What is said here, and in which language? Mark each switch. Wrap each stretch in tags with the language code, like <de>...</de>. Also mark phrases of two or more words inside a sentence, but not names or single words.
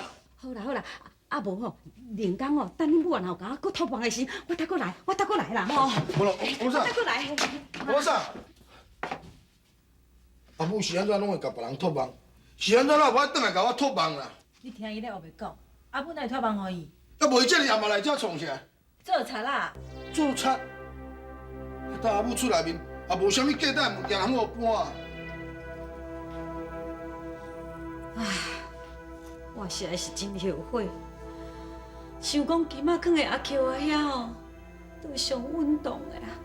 <nan>好啦好啦，无吼，连讲哦，等恁母啊，若有甲我搁托梦的时，我再过来啦吼。无啦，我啥？再过来。我啥？阿母是安怎拢会甲别人托梦？ 是安怎啦？我转来甲我托梦啦！你听伊咧后面讲，阿母哪会托梦互伊？啊，无伊这夜嘛来遮创啥？做贼啦！做贼！等阿母出内面，也无啥物价值物件通互搬啊！唉，我实在是真后悔。想讲今仔放的阿 Q 啊遐哦，都是上稳当的啊！</nan>